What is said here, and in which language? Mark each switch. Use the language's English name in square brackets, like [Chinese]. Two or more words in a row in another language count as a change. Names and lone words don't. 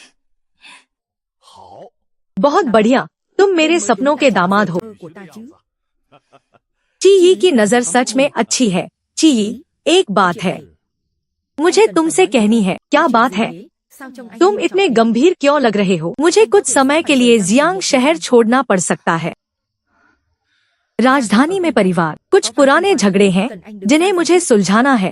[Hindi] बहुत बढ़िया, तुम मेरे सपनों के दामाद हो। [Vietnamese] Của ta chứ. [Hindi] चीयी की नजर सच में अच्छी है। चीयी, एक बात है, मुझे तुमसे कहनी है। क्या बात है? तुम इतने गंभीर क्यों लग रहे हो? मुझे कुछ समय के लिए जियांग शहर छोड़ना पड़ सकता है। राजधानी में परिवार, कुछ पुराने झगड़े हैं जिन्हें मुझे सुलझाना है।